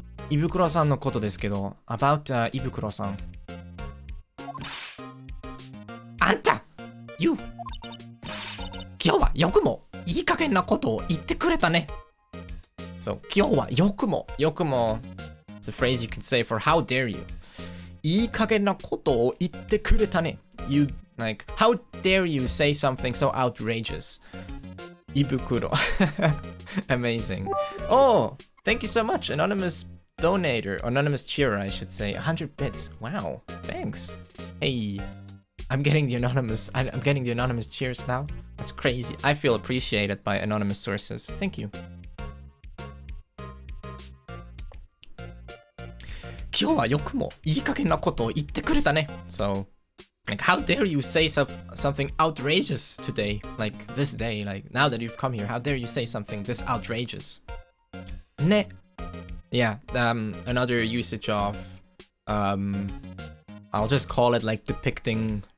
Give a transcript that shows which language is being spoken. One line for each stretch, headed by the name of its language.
Japanese: 胃袋さんのことですけど、about 胃袋さん。あんた You! 今日はよくもいい加減なことを言ってくれたね。
English: So,
Japanese: 今日はよくも
English: it's a phrase you could say for how dare you.
Japanese: いい加減なことを言ってくれたね。
English: You, like, how dare you say something so outrageous? 胃袋。Amazing. Oh, thank you so much, anonymous donator, anonymous cheerer, I should say. 100 bits. Wow, thanks. Hey, I'm getting the anonymous cheers now. That's crazy. I feel appreciated by anonymous sources. Thank you.
Japanese: 今日はよくもいい加減なことを言ってくれたね。
English: So, like, how dare you say something outrageous today? Like, this day, like, now that you've come here, how dare you say something this outrageous?
Japanese: ね。
English: Yeah, another usage of, I'll just call it like depicting